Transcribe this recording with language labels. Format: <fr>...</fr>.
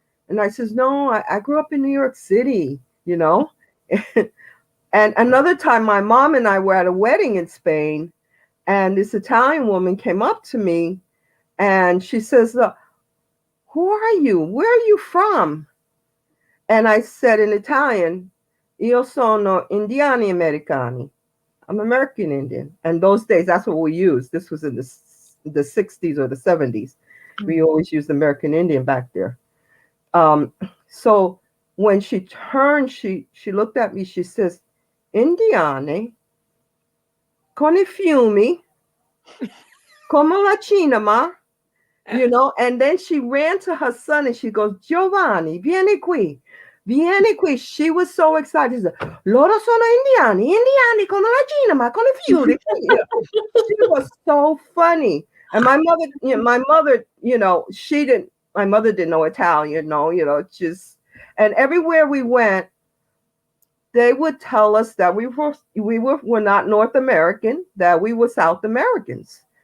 <en>And I says, no, I grew up in New York City, you know. And another time, my mom and I were at a wedding in Spain, and this Italian woman came up to me, and she says, who are you? Where are you from? And I said in Italian,</en> <it>io sono indiani americani.</it> <en>I'm American Indian. And those days, that's what we used. This was in the 60s or the 70s. We always used American Indian back there. So when she turned, she looked at me, she says,</en> <it>Indiane, con I fiumi, come la cinema,</it> <en>you know, and then she ran to her son and she goes, Giovanni,</en> <it>vieni qui. Vieni qui.</it> <en>She was so excited. She said,</en> <it>loro sono indiani con la cinema, con I fiumi.</it> <en>She was so funny. And my mother, you know, my mother didn't know Italian, you know, just, and everywhere we went, they would tell us that we were not North American, that we were South Americans.</en>